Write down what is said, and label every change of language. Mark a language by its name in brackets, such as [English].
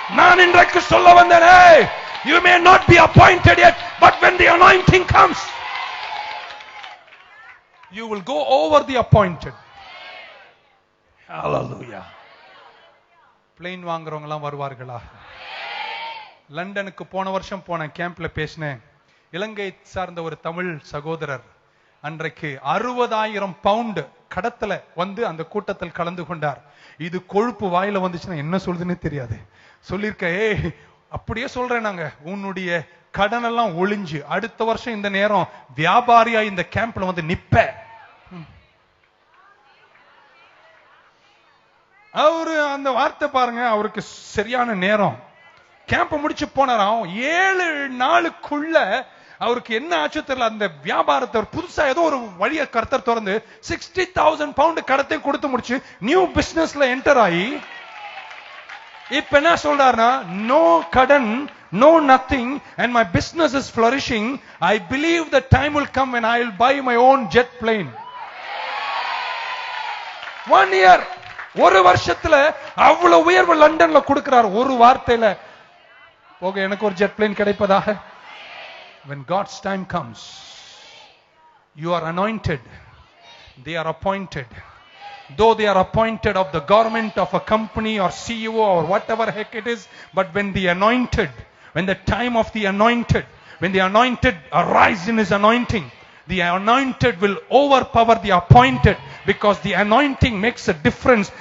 [Tamil] நான் இன்றைக்கு சொல்ல வந்தேனே, [English] you may not be appointed yet, but when the anointing comes, you will go over the appointed. Hallelujah. [Tamil] Plane வாங்குறவங்க எல்லாம் வருவார்களா? லண்டனுக்கு போன வருஷம் போன கேம்ப்ல பேசினேன். இலங்கை சார்ந்த ஒரு தமிழ் சகோதரர் அன்றைக்கு 60,000 பவுண்ட் கடத்தல வந்து அந்த கூட்டத்தில் கலந்து கொண்டார். இது கொழுப்பு வாயில வந்துச்சுன்னா என்ன சொல்றதுன்னு தெரியாது. சொல்லிருக்க, அப்படியே சொல்றேன், நாங்க உன்னுடைய கடன் எல்லாம் ஒளிஞ்சு அடுத்த வருஷம் இந்த நேரம் வியாபாரியா இந்த கேம்ப்ல வந்து நிப்ப. அவரு அந்த வார்த்தை பாருங்க, அவருக்கு சரியான நேரம். கேம்ப் முடிச்சு போனாராம். 7 நாளுக்குள்ள அவருக்கு என்ன ஆச்சு தெரியல, அந்த வியாபாரத்தை புதுசா ஏதோ ஒரு வழிய கர்த்தர் திறந்து 60,000 பவுண்ட் கடத்தை கொடுத்து முடிச்சு நியூ பிசினஸ்ல என்டர் ஆகி இப்ப என்ன சொல்றாருன்னா, நோ கடன், [English] no nothing, and my business is flourishing. I believe the time will come when I will buy my own jet plane. [Tamil] 1 year, ஒரு வருஷத்துல அவ்வளவு உயர்வு லண்டன்ல கொடுக்கிறார். ஒரு வார்த்தையில போக எனக்கு ஒரு ஜெட் பிளேன் கிடைப்பதாக. [English] When God's time comes, you are anointed, they are appointed. Though they are appointed of the government of a company or CEO or whatever heck it is, but when the anointed, when the time of the anointed, when the anointed arise in his anointing, the anointed will overpower the appointed, because the anointing makes a difference.